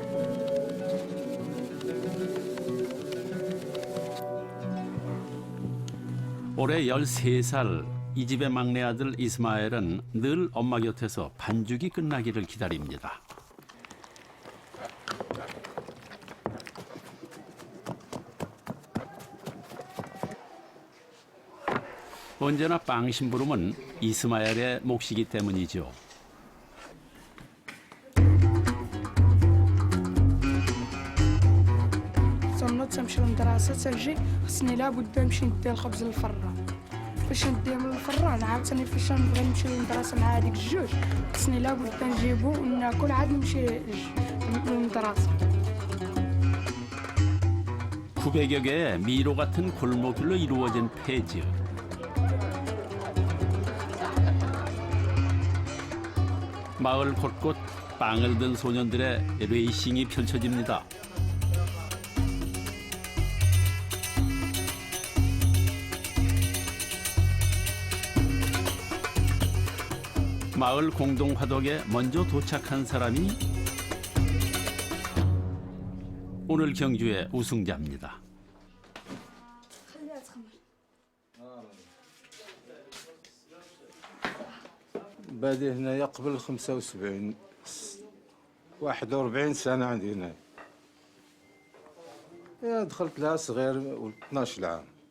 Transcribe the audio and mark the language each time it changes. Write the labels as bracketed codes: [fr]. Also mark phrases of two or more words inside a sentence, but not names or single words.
[ko] 올해 13살 이 집의 막내 아들 이스마엘은 늘 엄마 곁에서 반죽이 끝나기를 기다립니다. 언제나 빵 심부름은 이스마엘의 몫이기 때문이죠. [ar] تنوض تمشي للمدرسة تجي خصني لابد نمشي ندي الخبز للفران فاش نديه من الفران عاوتاني فاش نبغي نمشي للمدرسة مع هذيك الجوج خصني لابد نجيبو وناكل عاد نمشي للمدرسة [ko] 900여 개의 미로 같은 골목길로 이루어진 페즈. 마을 곳곳 빵을 든 소년들의 레이싱이 펼쳐집니다. 마을 공동 화덕에 먼저 도착한 사람이 오늘 경주의 우승자입니다. [ar] بادئ هنايا قبل 75 41 سنة عندي هنا. دخلت لها صغير و 12 عام.